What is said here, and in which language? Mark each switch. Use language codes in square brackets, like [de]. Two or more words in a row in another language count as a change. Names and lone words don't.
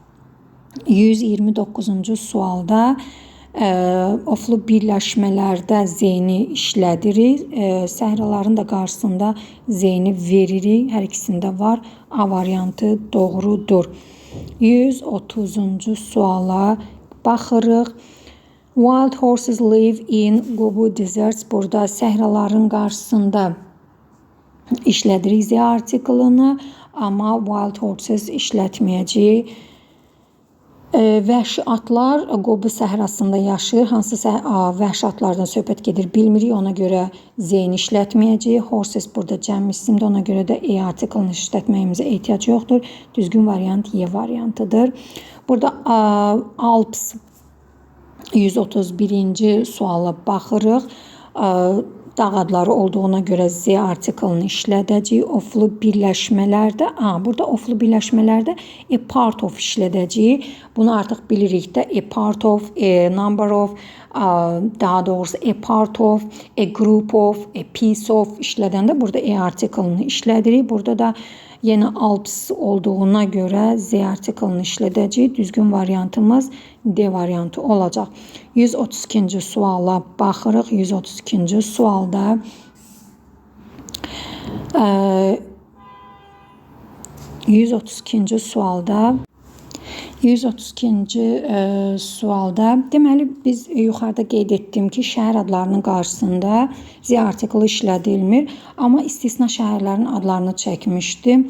[az] 129-cu sualda oflu birləşmələrdə Z-ni işlədirik. Səhraların da qarşısında Z-ni veririk. Hər ikisində var. A variantı doğrudur. 130-cu suala baxırıq. [en] Wild horses live in Gobi deserts. [az] Burada səhraların qarşısında işlədirik Z artiklını, amma [en] wild horses [az] işlətməyəcəyik. Vəhşi atlar Gobi səhrasında yaşayır. Hansısa vəhşi atlardan söhbət gedir bilmirik. Ona görə Z-ni işlətməyəcəyik. Horses burada cəm isimdir. Ona görə də E artiklını işlətməyimizə ehtiyac yoxdur. Düzgün variant Y variantıdır. Burada Alps 131-ci suala baxırıq. Dağ adları olduğuna görə Z artiklını işlədəcəyik. Oflu birləşmələrdə, burada oflu birləşmələrdə [en] a part of [az] işlədəcəyik. Bunu artıq bilirik də, [en] a part of, a number of, [az] daha doğrusu [en] a part of, a group of, a piece of [az] işlədəndə burada e artiklını işlədirik. Burada da yenə Alps olduğuna görə Z artiklını işlədəcəyik. Düzgün variantımız D variantı olacaq. 132-ci suala baxırıq. 132-ci sualda 132-ci sualda deməli biz yuxarıda qeyd etdim ki, şəhər adlarının qarşısında Z artiklı işlədilmir, amma istisna şəhərlərin adlarını çəkmişdim.